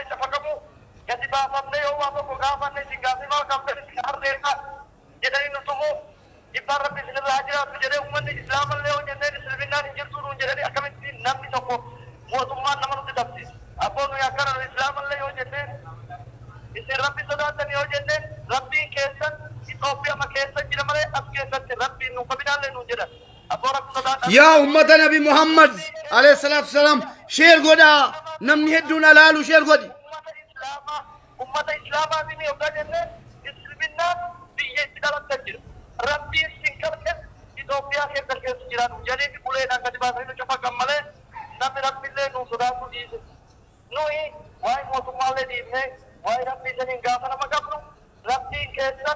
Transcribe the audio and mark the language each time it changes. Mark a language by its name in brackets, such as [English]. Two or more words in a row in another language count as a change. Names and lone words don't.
[Oromo] cafaqamu gadi baafamnee yoo waa tokko gaafanne isin gaaffimaa qabdan isin harreessa jedhanii nu tumu dhibbaan rabbi isinirraa jiraatu jedhee uummanni islaamallee yoo jenneen islaaminaan hin jirtu nuun jedhanii akkamitti namni tokko mootummaan nama nutti dabse abboo nuyi akkana islaamallee yoo jenneen isin rabbi sodaatan yoo jenneen rabbiin keessan Ethiopia ma keessa jira male as keessatti rabbiin nu qabinaalee nu jedhan abboo rabbi sodaatan yaa ummata nabi muhammad [Arabic] عليه الصلاة والسلام [Oromo] sheer goda namni hedduun alaalu sheer godi ummata islaamaa bini yookaan jenneen islaaminaan biyya itti dhalatta jira rabbiin sin qabne Ethiopia keessa jiran jedhanii buleedhaan gadi baasanii nu cafaqan malee namni rabbiillee nu sodaatu dhiise nuyi waa'ee mootummaallee dhiifnee waa'ee rabbii saniin gaafa nama qabnu rabbiin keessan